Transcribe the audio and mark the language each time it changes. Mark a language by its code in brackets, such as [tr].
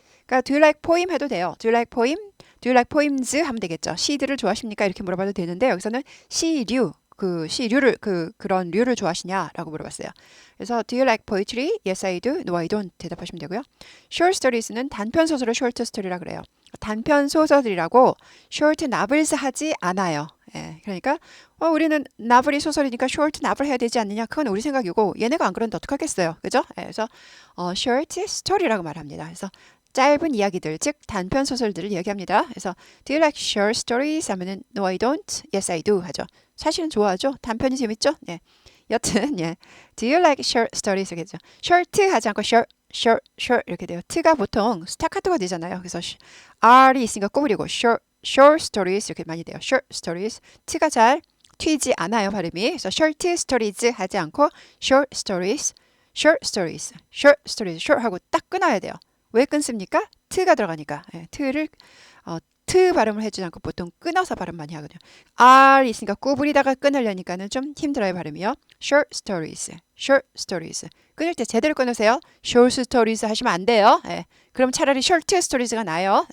[ko] 그러니까 [en] do you like poem [ko] 해도 돼요. [en] do you like poem? do you like poems [ko] 하면 되겠죠. 시들을 좋아하십니까? 이렇게 물어봐도 되는데 여기서는 시류. 시류를 그런 류를 좋아하시냐라고 물어봤어요. [en] 그래서 do you like poetry? Yes, I do. No, I don't. [ko] 대답하시면 되고요. short stories는 단편 소설을 short story라 그래요. 단편 소설이라고 short novels 하지 않아요. 예, 그러니까 우리는 나블이 소설이니까 short novel 해야 되지 않느냐? 그건 우리 생각이고 얘네가 안 그러는데 어떡하겠어요. 그죠? 예, 그래서 short story라고 말합니다. 그래서 짧은 이야기들, 즉 단편 소설들을 얘기합니다. 그래서 [en] do you like short stories? [ko] 하면은 [en] no, I don't. Yes, I do [ko] 하죠. 사실은 좋아하죠. 단편이 재밌죠. 네. 여튼 예. [en] Do you like short stories? [ko] 겠죠. short 하지 않고 short 이렇게 돼요. t가 보통 스타카토가 되잖아요. 그래서 r이 있으니까 꼬부리고 short stories 이렇게 많이 돼요. [en] short stories. [ko] t가 잘 튀지 않아요, 발음이. 그래서 short stories 하지 않고 short stories. short 하고 딱 끊어야 돼요. 왜 끊습니까? t가 들어가니까. 예, 트 발음을 해주지 않고 보통 끊어서 발음 많이 하거든요. R 있으니까 구부리다가 끊으려니까는 좀 힘들어요, 발음이요. [en] short stories. [ko] 끊을 때 제대로 끊으세요. short stories 하시면 안 돼요. 예, 그럼 차라리 short stories가 나아요.